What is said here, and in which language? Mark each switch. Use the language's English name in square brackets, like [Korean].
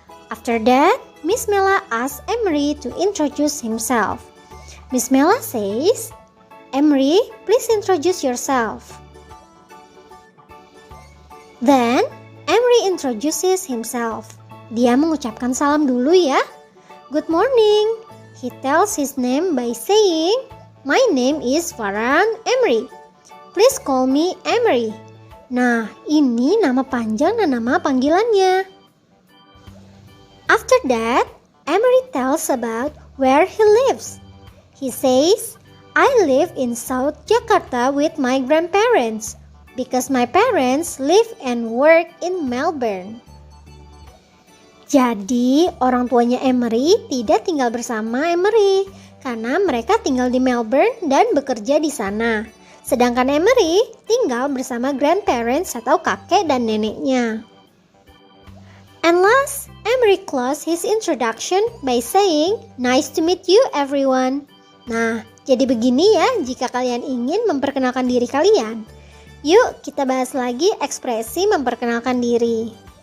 [English] After that, Miss Mela asked Emery to introduce himself. Miss Mela says, "Emery, please introduce yourself." Then, Emery introduces himself. [Indonesian] Dia mengucapkan salam dulu ya. [English] "Good morning." He tells his name by saying, "My name is Farand Emery. Please call me Emery." [Indonesian] Nah, ini nama panjang dan nama panggilannya. [English] After that, Emery tells about where he lives. He says, "I live in South Jakarta with my grandparents because my parents live and work in Melbourne." [Indonesian] Jadi, orang tuanya Emery tidak tinggal bersama Emery karena mereka tinggal di Melbourne dan bekerja di sana. Sedangkan Emery tinggal bersama grandparents atau kakek dan neneknya. And [English] class, Emery closed his introduction by saying, "Nice to meet you everyone." [Indonesian] Nah, jadi begini ya jika kalian ingin memperkenalkan diri kalian. Yuk kita bahas lagi ekspresi memperkenalkan diri.